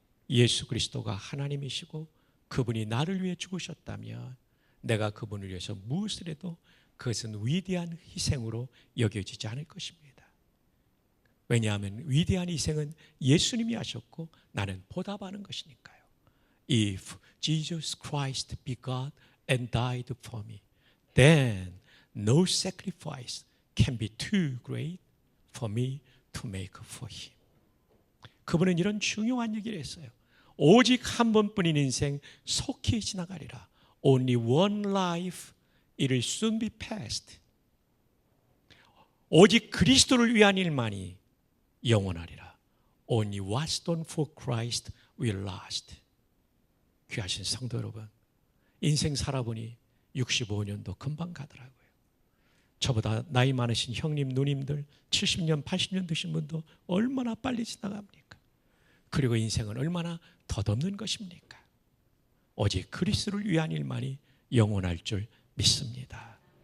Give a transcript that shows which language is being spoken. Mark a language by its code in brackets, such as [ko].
[ko] 예수 그리스도가 하나님이시고 그분이 나를 위해 죽으셨다면 내가 그분을 위해서 무엇을 해도 그것은 위대한 희생으로 여겨지지 않을 것입니다. 왜냐하면 위대한 희생은 예수님이 하셨고 나는 보답하는 것이니까요. [en] If Jesus Christ be God and died for me, then no sacrifice can be too great for me to make for him. [ko] 그분은 이런 중요한 얘기를 했어요. 오직 한 번뿐인 인생 속히 지나가리라. [en] Only one life, it will soon be past. [ko] 오직 그리스도를 위한 일만이 영원하리라. [en] Only what's done for Christ will last. [ko] 귀하신 성도 여러분, 인생 살아보니 65년도 금방 가더라고요. 저보다 나이 많으신 형님, 누님들 70년, 80년 드신 분도 얼마나 빨리 지나갑니까? 그리고 인생은 얼마나 덧없는 것입니까? 오직 그리스도를 위한 일만이 영원할 줄 믿습니다.